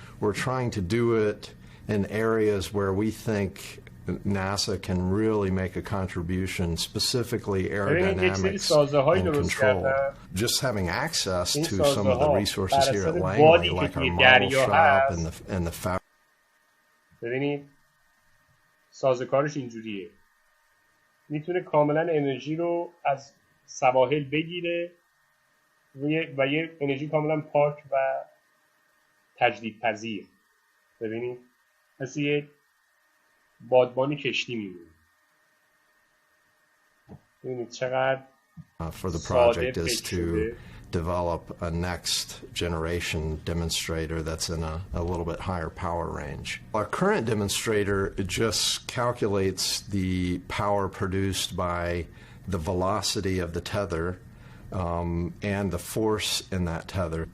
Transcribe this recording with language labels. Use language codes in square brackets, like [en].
[en] We're trying to do it in areas where we think NASA can really make a contribution, specifically aerodynamics and control. Just having access to some of the resources here at Langley, like our model shop and the fabric. [fa] ببینید سازوکارش اینجوریه، میتونه کاملا انرژی رو از سواحل بگیره و یه انرژی کاملا پاک و تجدیدپذیر. ببینید مثل یه بادبان کشتی میمونه. ببینید چقدر [en] for the project is to develop a next generation demonstrator that's in a little bit higher power range. Our current demonstrator just calculates the power produced by the velocity of the tether and the force in that tether.